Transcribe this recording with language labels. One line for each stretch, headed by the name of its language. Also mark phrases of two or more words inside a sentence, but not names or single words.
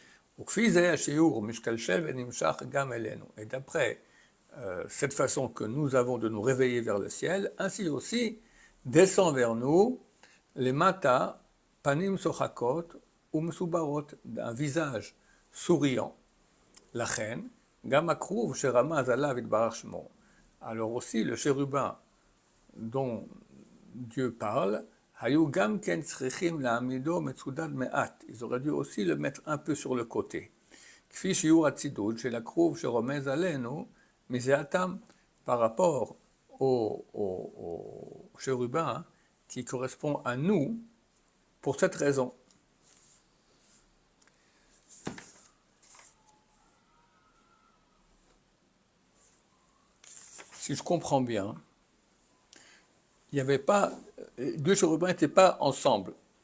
French: Et d'après cette façon que nous avons de nous réveiller vers le ciel, ainsi aussi descend vers nous les mata,
Hebrew: פנים שוחקות, ומסבירות,
French: d'un visage souriant. La reine,
Hebrew: גם הכרוב שרמז עליו יתברך שמו.
French: Alors aussi le chérubin dont Dieu parle,
Hebrew: היו גם כן צריכים להעמידו מצודד מעט.
French: Ils auraient dû aussi le mettre un peu sur le côté.
Hebrew: כפי שיעור הצידוד של הכרוב שרומז עלינו מזאתם,
French: par rapport au chérubin qui correspond à nous pour cette raison. Si je comprends bien, il n'y avait pas, deux chérubins n'étaient pas ensemble.